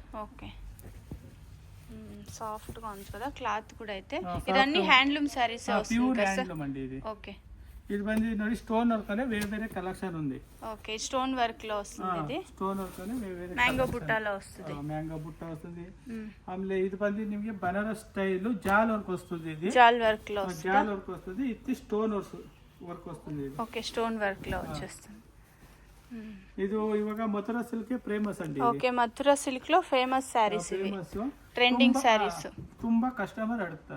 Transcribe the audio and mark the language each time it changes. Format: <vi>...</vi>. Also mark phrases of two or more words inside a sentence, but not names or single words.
<te>ఓకే, సాఫ్ట్ గా ఉంది కదా క్లాత్ కూడా అయితే. ఇదన్నీ</te> <en>handloom sarees</en> <te>వస్తుంది కదా సార్? ఓకే, ఇది బంది ನೋಡಿ</te> <en>stone work</en> <te>అనే వేరే కలెక్షన్ ఉంది. ఓకే,</te> <en>stone work</en> <te>లో వస్తుంది. ఇది</te> <en>stone work</en> <te>అనే వేరే మ్యాంగో బుట్టాలో వస్తుంది. మ్యాంగో బుట్ట వస్తుంది. ఆಮೇಲೆ ఇది బంది ನಿಮಗೆ ಬನಾರಸ್</te> <en>style jaal work</en> <te>వస్తుంది. ఇది</te> <en>jaal work</en> <te>లో వస్తుంది. ఇది</te> <en>stone work</en> <te>వస్తుంది. ఓకే,</te> <en>stone work</en> <te>లో వచ్చేస్తుంది. ఇది ఇವಾಗ మథురా సిల్క్ ఫేమస్ అండి. ఓకే, మథురా సిల్క్ లో</te> <en>famous sarees</en> <te>ఇవి,</te> <en>trending sarees.</en> <te>ತುಂಬಾ కస్టమర్ అడుగుతారు.</te>